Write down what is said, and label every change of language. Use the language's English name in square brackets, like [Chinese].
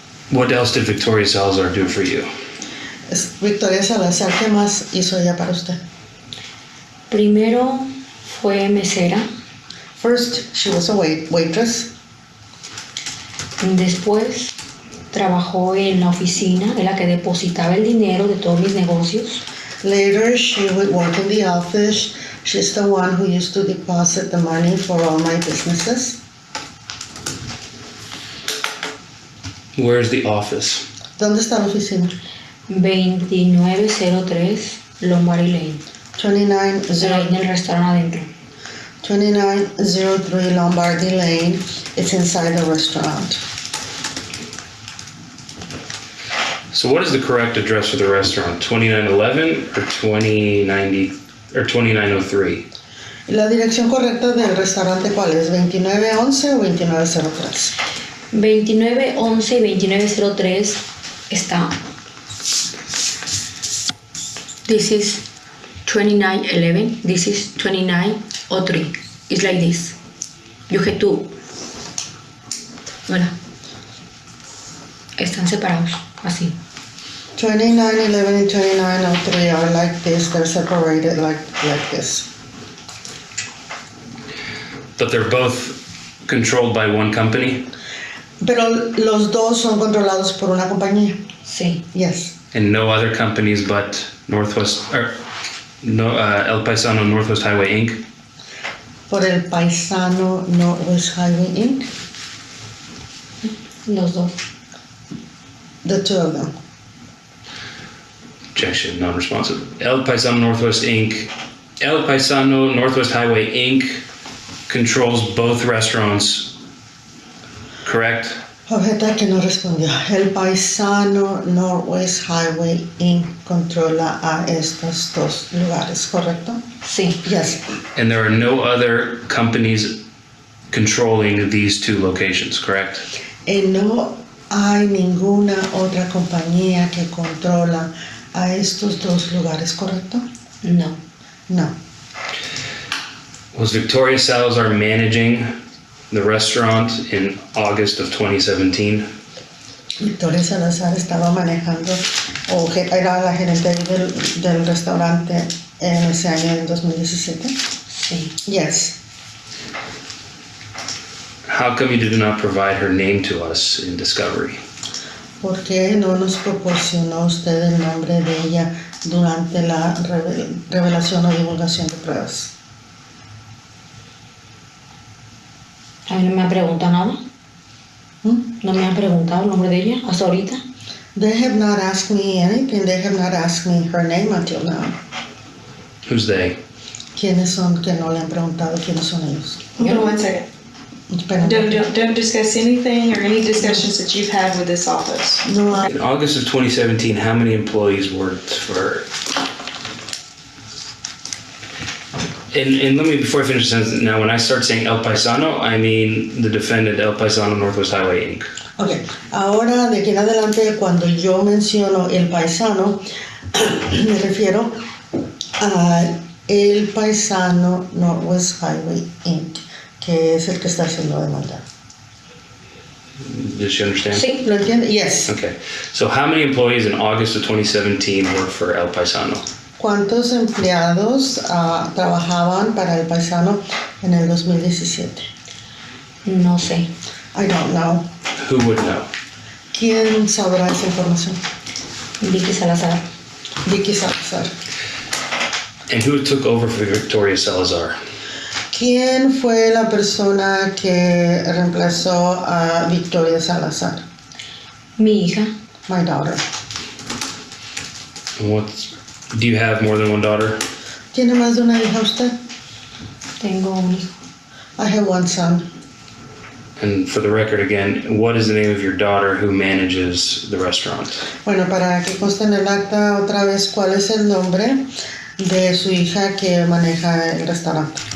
[English] What else did Victoria Salazar do for you? [Spanish] Victoria Salazar, ¿qué más hizo ella para usted? Primero fue mesera, [English] First, she was a waitress. [Spanish] después trabajó en la oficina, en la que depositaba el dinero de todos mis negocios. [English] Later, she would work in the office. She's the one who used to deposit the money for all my businesses. Where's the office? [Spanish] ¿Dónde está la oficina? [English] 2903 Lombard Lane. [Spanish] Ahí en el restaurante adentro. [English] 2903 Lombardy Lane. It's inside the restaurant. So what is the correct address for the restaurant? 2911 or 2090 or 2903? [Spanish] ¿La dirección correcta del restaurante cuál es? ¿2911 o 2903? 2911 y 2903 está. [English] This is 2911. This is 2903. It's like this. You have to. Voilà. [Spanish] Están separados, así. [English] 2911 and 2903 are like this. They're separated like this. But they're both controlled by one company? [Spanish] Pero los dos son controlados por una compañía. Sí. [English] Yes. And no other companies but Northwest, or no, El Paisano Northwest Highway Inc.? [Spanish] Por el Paisano Northwest Highway Inc. Los dos. [English] The two of them. Objection, non-responsive. El Paisano Northwest Inc. El Paisano Northwest Highway Inc. controls both restaurants, correct? [Spanish] Objeta que no respondió. El Paisano Northwest Highway Inc. controla a estos dos lugares, ¿correcto? Sí. [English] Yes. And there are no other companies controlling these two locations, correct? [Spanish] No hay ninguna otra compañía que controla a estos dos lugares, ¿correcto? No. [English] No. Was Victoria Salazar managing the restaurant in August of 2017? [Spanish] Victoria Salazar estaba manejando, o era la gerente del restaurante en ese año, en 2017. Sí. [English] Yes. How come you did not provide her name to us in discovery? [Spanish] ¿Por qué no nos proporcionó usted el nombre de ella durante la revelación o divulgación de pruebas? A mí no me han preguntado nada. No me han preguntado el nombre de ella hasta ahorita. [English] They have not asked me anything. They have not asked me her name until now. Who's they? [Spanish] ¿Quiénes son que no le han preguntado quiénes son ellos? [English] Hold on one second. [Spanish] Espera. [English] Don't discuss anything or any discussions that you've had with this office. [Spanish] No hay. [English] In August of 2017, how many employees worked for her? And let me, before I finish the sentence, now when I start saying El Paisano, I mean the defendant El Paisano Northwest Highway Inc. [Spanish] Ok, ahora de aquí en adelante cuando yo menciono el paisano, me refiero a el Paisano Northwest Highway Inc., que es el que está siendo demandado. [English] Does she understand? [Spanish] Sí. ¿Lo entiende? [English] Yes. Okay. So how many employees in August of 2017 work for El Paisano? [Spanish] ¿Cuántos empleados trabajaban para el paisano en el 2017? No sé. [English] I don't know. Who would know? [Spanish] ¿Quién sabrá esa información? Vicky Salazar. [English] Vicky Salazar. And who took over for Victoria Salazar? [Spanish] ¿Quién fue la persona que reemplazó a Victoria Salazar? Mi hija. [English] My daughter. And do you have more than one daughter? [Spanish] ¿Tiene más de una hija usted? Tengo un hijo. [English] I have one son. And for the record again, what is the name of your daughter who manages the restaurant? [Spanish] Bueno, para que conste en el acta otra vez, ¿cuál es el nombre de su hija que maneja el restaurante?